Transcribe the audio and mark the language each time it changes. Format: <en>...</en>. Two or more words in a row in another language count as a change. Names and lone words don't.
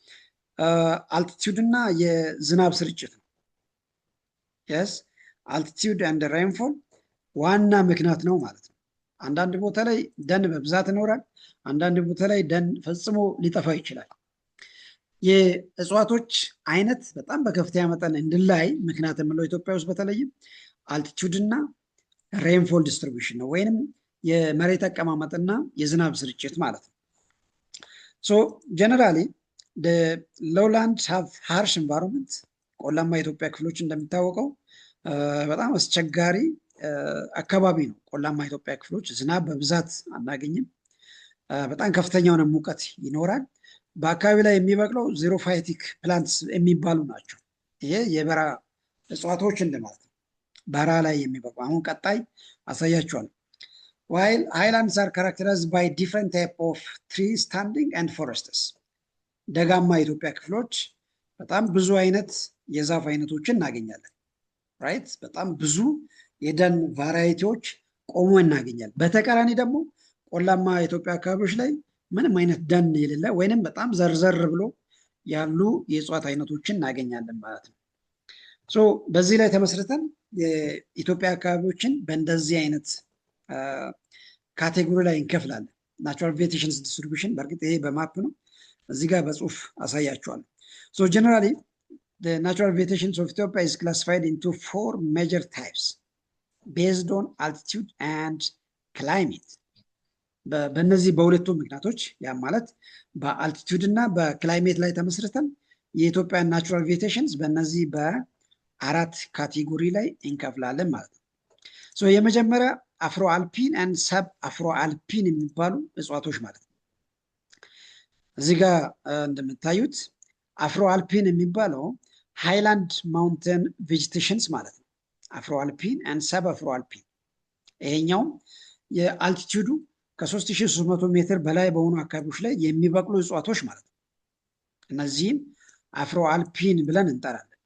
<am>አልቲቲዩድ እና የዝናብ ስርጭት ነው።</am> <en>yes altitude and rainfall</en> <am>ዋና ምክንያት ነው ማለት ነው። አንዳንድ ቦታ ላይ ደን በብዛት ይኖራል፣ አንዳንድ ቦታ ላይ ደን ፈጽሞ ሊጠፋ ይችላል። የእጽዋቶች አይነት በጣም በከፍተኛ መጠን እንድላይ ምክንያት የምንለው ኢትዮጵያ ውስጥ በተለይም አልቲቲዩድ እና</am> <en>rainfall distribution</en> <am>ነው ወይንም የመሬት አቀማመጥና የዝናብ ስርጭት ማለት ነው።</am> <en>so generally lowlands have harsh environment።</en> <am>ቆላማ የኢትዮጵያ ክፍሎች እንደሚታወቀው በጣም አስቸጋሪ አካባቢ ነው። ቆላማ የኢትዮጵያ ክፍሎች ዝናብ በብዛት አናገኝም። በጣም ከፍተኛ የሆነ ሙቀት ይኖራል። በአካባቢ ላይ የሚበቅለው</am> <en>xerophytic plants</en> <am>የሚባሉ ናቸው። ይሄ የበረሃ እጽዋቶች እንደማለት ነው፣ በረሃ ላይ የሚበቅሉ። አሁን ቀጣይ አሳያችኋለሁ።</am> <en>While highlands are characterized by different type of tree standing and forests.</en> <am>ደጋማ የኢትዮጵያ ክፍሎች በጣም ብዙ አይነት የዛፍ አይነቶችን እናገኛለን። ራይት? በጣም ብዙ የደን ቫራይቲዎች ቆሞ እናገኛለን። በተቃራኒ ደግሞ ቆላማ የኢትዮጵያ አካባቢዎች ላይ ምንም አይነት ደን የሌለ ወይንም በጣም ዘርዘር ብሎ ያሉ የእጽዋት አይነቶችን እናገኛለን ማለት ነው። ሶ በዚህ ላይ ተመስርተን የኢትዮጵያ አካባቢዎችን በእንደዚህ አይነት ካቴጎሪ ላይ እንከፍላለን።</am> <en>natural vegetations distribution</en> <am>በእርግጥ ይሄ በማፕ ነው፣ እዚህ ጋር በጽሁፍ አሳያችኋለሁ።</am> <en>so generally the natural vegetations of Ethiopia is classified into 4 major types based on altitude and climate.</en> <am>በእነዚህ በሁለቱ ምክንያቶች ያ ማለት በአልቲቱድ እና በክላይሜት ላይ ተመስርተን የኢትዮጵያ</am> <en>natural vegetations</en> <am>በእነዚህ በአራት ካቴጎሪ ላይ እንከፍላለን ማለት ነው። የመጀመሪያ</am> <en>Afro alpine and sub Afro alpine</en> <am>የሚባሉ እጽዋቶች ማለት ነው። እዚህ ጋር እንደምታዩት</am> <en>Afro alpine</en> <am>የሚባለው</am> <en>highland mountain vegetations</en> <am>ማለት ነው።</am> <en>Afro alpine and sub Afro alpine</en> <am>ይሄኛው የአልቲቱዱ ከ3300 ሜትር በላይ በሆኑ አካባቢዎች ላይ የሚበቅሉ እጽዋቶች ማለት ነው። እነዚህም</am> <en>Afro alpine</en> <am>ብለን እንጠራለን።</am>